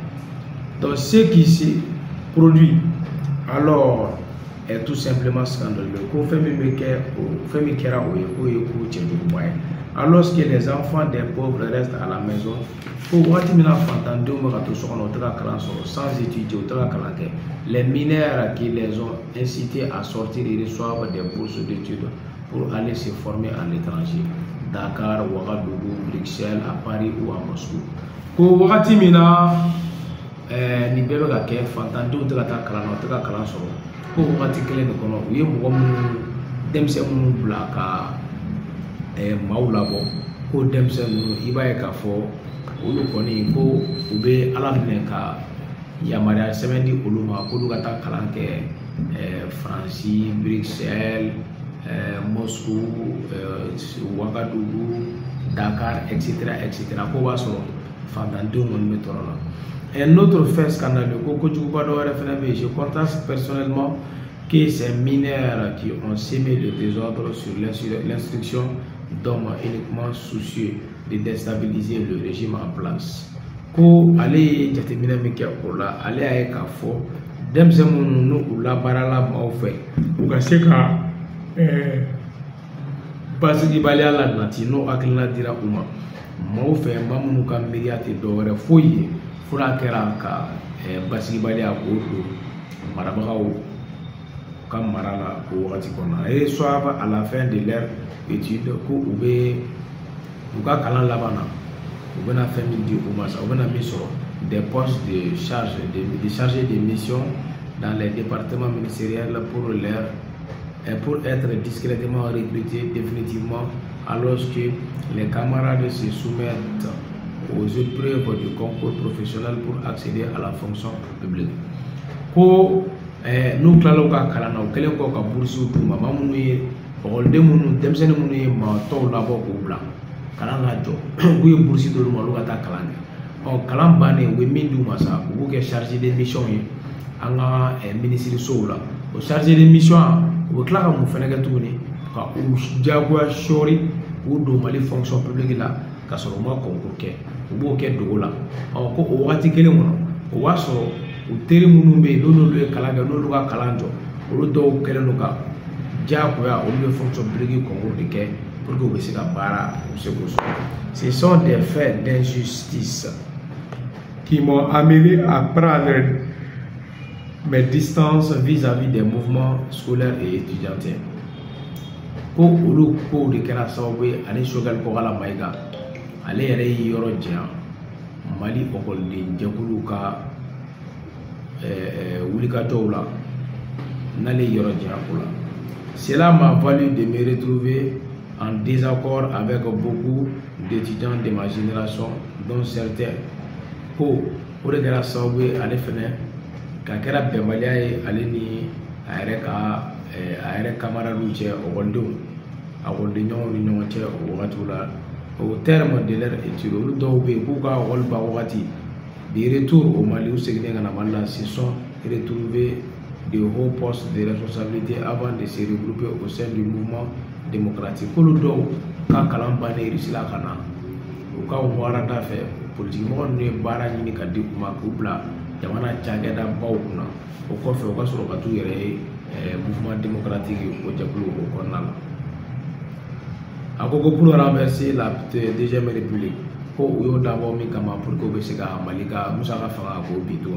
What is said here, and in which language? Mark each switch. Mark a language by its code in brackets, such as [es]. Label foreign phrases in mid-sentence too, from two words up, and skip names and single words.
[fr] Donc ce qui se produit alors est tout simplement scandaleux. [bm] Ko fɛn min kɛra o ye k'o ye ko cɛjuguba ye. [fr] Alors que les enfants des pauvres restent à la maison [bm] ko wagati min na fantandenw bɛ ka to so kɔnɔ o tɛ ka kalan sɔrɔ [fr] sans étudier [bm] o tɛ ka kalan kɛ. [fr] Les mineurs qui les ont incités à sortir et reçoivent des bourses d'études pour aller se former à l'étranger. Dakar, Ouagadougou, Bruxelles, à Paris ou à Moscou. [bm] Ko wagati min na ni bɛɛ bɛ ka kɛ fantandenw tɛ ka taa kalan na o tɛ ka kalan sɔrɔ ko wagati kelen de kɔnɔ u ye mɔgɔ minnu denmisɛnnin minnu bila ka maaw labɔ ko denmisɛnnin ninnu i b'a ye k'a fɔ olu kɔni ko u bɛ ala minɛ ka yamaruya sɛbɛn di olu ma k'olu ka taa kalan kɛ Faransi, Bruxelles, Moscou, Ouagadougou, Dakar, etc. Ko b'a sɔrɔ fantandenw kɔni bɛ tɔɔrɔ la. [fr] Un autre fait scandaleux, je constate personnellement que ces mineurs qui ont sémé le désordre sur l'instruction d'hommes uniquement soucieux de déstabiliser le régime en place. [bm] Ko ale jateminɛ min kɛ o la, ale y'a ye k'a fɔ denmisɛnnin minnu n'u labaarala maaw fɛ u ka se ka basigibaliya la nati n'o hakilina dira u ma maaw fɛ maa minnu ka miiriya tɛ dɔwɛrɛ foyi ye fura kɛra ka basigibaliya k'o don marabagaw ka mara la o wagati kɔnɔna [fr] et soit à la fin de leur étude [bm] ko u bɛ u ka kalan laban na u bɛna fɛn min di u ma sa u bɛna min sɔrɔ [fr] des postes de chargés de mission dans les départements ministériels pour être discrètement recrutés définitivement alors que les camarades se soumettent aux épreuves du concours professionnel pour accéder à la fonction publique. [bm] Ko n'u tilala u ka kalan na u kɛlen kɔ ka bourses d'u ma maa minnu ye ɔkɔliden minnu denmisɛnnin minnu ye maa tɔw labɔ k'u bila kalan ka jɔ k'u ye bourses d'olu ma olu ka taa kalan kɛ kalan bannen u ye min d'u ma sa u b'u kɛ [fr] chargé de mission [bm] ye an ka minisirisow la o [fr] chargé de mission [bm] u bɛ tila ka mun fɛnɛ kɛ tuguni ka u jagoya sɔɔri k'u don Mali [fr] fonction publique [bm] la ka sɔrɔ ma concours kɛ u b'o kɛ dogo la ko o wagati kelen kɔnɔ o b'a sɔrɔ u teri minnu bɛ yen n'olu ye kalan kɛ n'olu ka kalan jɔ olu dɔw kɛlen don ka diyagoya olu bɛ [fr] fonction publique concours [bm] de kɛ [fr] pour que [bm] u bɛ se ka baara u bɛ se k'o sɔrɔ. [fr] Ce sont des faits d'injustice qui m'ont amené à prendre mes distances vis-à-vis des mouvements scolaires et étudiantins. [bm] Ko olu ko de kɛra sababu ye ani Choguel Kogala Mayiga ale yɛrɛ ye yɔrɔ janya Mali ɔkɔliden jɛkuluw ka wulikajɔw la n'ale ye yɔrɔ janya o la. [fr] Cela m'a valu de me retrouver en désaccord avec beaucoup d'étudiants de ma génération dont certains [bm] ko o de kɛra sababu ye ale fɛnɛ ka kɛra bɛnbaliya ye ale ni a yɛrɛ camarades cɛ ɔkɔliden ɲɔgɔnw ni ɲɔgɔn cɛ o wagatiw la. [fr] Au terme de leur étude [bm] olu dɔw bɛ yen k'u ka ɔkɔli ban wagati [fr] de retour au Mali [bm] u seginnen ka na Mali la [fr] se sont retrouvés de hauts postes de responsabilité avant de se regrouper au sein du mouvement démocratique. [bm] K'olu dɔw ka kalan bannen Irisi la ka na u ka warada fɛ politikimɔgɔ ninnu ye baara ɲini ka di u ma k'u bila jamana cakɛda baw kunna o kɔfɛ u ka sɔrɔ ka t'u yɛrɛ ye [fr] mouvement démocratique [bm] o jɛkulu o kɔnɔna la. A ko [fr] pour renverser la deuxième république [bm] ko u y'o dabɔ min kama [fr] pour que [bm] u bɛ se ka Mali ka musaka fanga k'o bi tuguni.